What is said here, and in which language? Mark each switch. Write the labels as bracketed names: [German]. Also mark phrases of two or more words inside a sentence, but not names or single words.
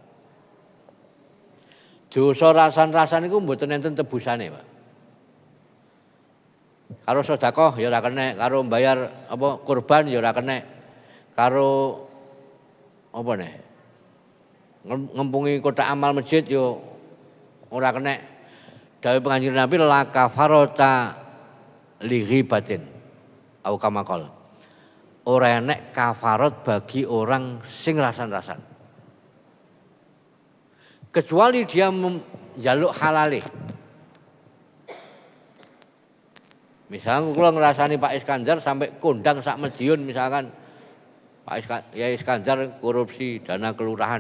[Javanese] Dosa rasan-rasan niku mboten enten tebusane, Pak. Karo sedekah ya ora kenek, karo mbayar kurban ya ora kenek. Karo ngempungi kotak amal masjid ya ora kenek. Dawuh Kanjeng Nabi [Arabic] لا كفارة لغيبة أو كما قال. [Javanese] ora enek kafarat [Indonesian] bagi orang [Javanese] sing rasan-rasan. [Indonesian] Kecuali dia [Javanese] njaluk halale. Misalnya kula ngrasani Pak Iskandar sampai kondang sak Madiun misalkan Pak Iskandar [Indonesian] korupsi dana kelurahan.